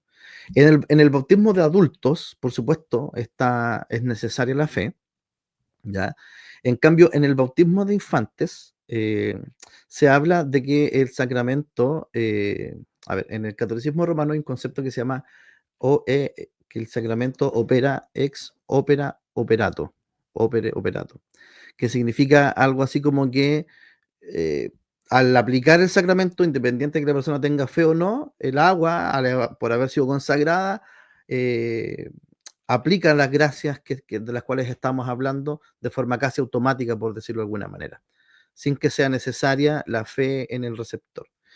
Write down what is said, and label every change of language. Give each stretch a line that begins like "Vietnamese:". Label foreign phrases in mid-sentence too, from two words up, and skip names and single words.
Spanish: En el bautismo de adultos, por supuesto, es necesaria la fe, ¿ya? En cambio, en el bautismo de infantes, se habla de que el sacramento, a ver, en el catolicismo romano hay un concepto que se llama que el sacramento opera
Latin: ex opera operato, opere operato,
Spanish: que significa algo así como que eh, al aplicar el sacramento, independiente de que la persona tenga fe o no, el agua, por haber sido consagrada, eh, aplica las gracias de las cuales estamos hablando de forma casi automática, por decirlo de alguna manera, sin que sea necesaria la fe en el receptor.